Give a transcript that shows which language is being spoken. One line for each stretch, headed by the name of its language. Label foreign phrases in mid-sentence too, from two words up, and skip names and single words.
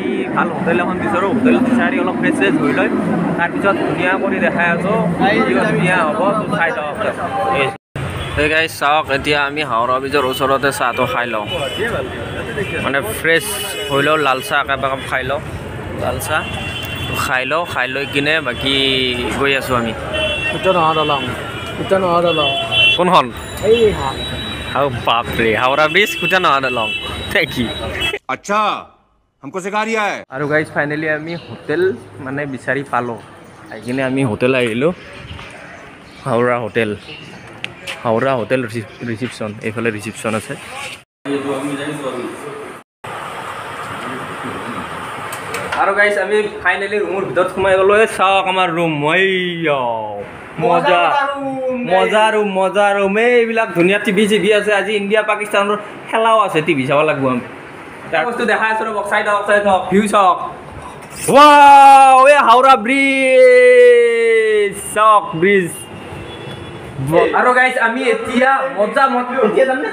Assamese: ভাল হোটেল এখন বিচাৰোঁ হোটেল বিচাৰি অলপ ফ্ৰেছ চেছ হৈ লৈ তাৰপিছত ধুনীয়া কৰি দেখাই আছোঁ ধুনীয়া হ'ব চাই লওক এই গাইজ চাওক এতিয়া আমি হাওৰা ব্ৰিজৰ ওচৰতে চাহটো খাই লওঁ মানে ফ্ৰেছ হৈ লওঁ লাল চাহ একাপ খাই লওঁ লাল চাহ খাই লৈ কিনে বাকী গৈ আছোঁ আমি কোনখন বাপৰে হাওৰা ব্ৰিজ কুটা নহয় দলং কি
Hindi: अच्छा हमको सिखा रिया है
Assamese: আৰু গাইজ ফাইনেলি আমি হোটেল মানে বিচাৰি পালোঁ আহি কিনে আমি হোটেল আহিলোঁ হাওৰা হোটেল ৰিচিপশ্যন এইফালে ৰিচিপশ্যন আছে আৰু গাইজ আমি ফাইনেলি ৰুমৰ ভিতৰত সোমাই গ'লোঁ চাওক আমাৰ ৰুম মজা ৰুম এইবিলাক ধুনীয়া টিভি আছে আজি ইণ্ডিয়া পাকিস্তানৰ খেলাও আছে টিভি চাব লাগিব আমি তাৰ বস্তু দেখাই আছোঁ ৰ'ব চাই থাকক ভিউ চাওক ৱাও এই হাওৰা ব্ৰিজ চাওক ব্ৰিজ আৰু গাইজ আমি এতিয়া মজা এতিয়া যামনে